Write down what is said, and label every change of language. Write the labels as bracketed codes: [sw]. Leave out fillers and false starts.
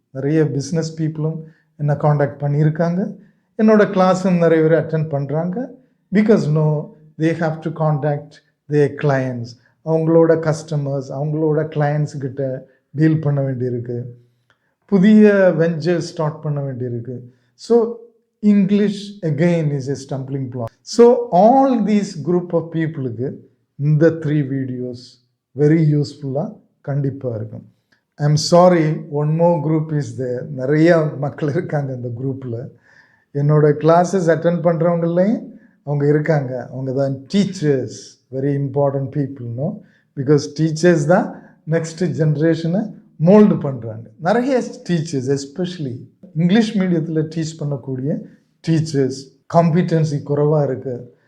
[ta] நிறைய பிஸ்னஸ் பீப்புளும் என்னை காண்டாக்ட் பண்ணியிருக்காங்க, என்னோட கிளாஸும் நிறைய பேர் அட்டென்ட் பண்ணுறாங்க. [en] because they have to contact their clients, [ta] அவங்களோட கஸ்டமர்ஸ், அவங்களோட கிளையண்ட்ஸ்கிட்ட டீல் பண்ண வேண்டியிருக்கு, புதிய வெஞ்சர் ஸ்டார்ட் பண்ண வேண்டியிருக்கு. [en] So English again is a stumbling block. So all these group of peopleக்கு இந்த 3 videos very useful-ஆ [ta] கண்டிப்பாக இருக்கும். [en] I'm sorry, one more group is there. [ta] நிறைய மக்கள் இருக்காங்க இந்த குரூப்பில். என்னோட கிளாஸஸ் அட்டென்ட் பண்ணுறவங்களையும் அவங்க இருக்காங்க. அவங்க தான் teachers, very important பீப்புள்னோ, because teachers தான் நெக்ஸ்ட் ஜென்ரேஷனை மோல்டு பண்ணுறாங்க. நிறைய டீச்சர்ஸ் எஸ்பெஷலி இங்கிலீஷ் மீடியத்தில் டீச் பண்ணக்கூடிய டீச்சர்ஸ் காம்பிட்டன்சி குறைவாக இருக்குது.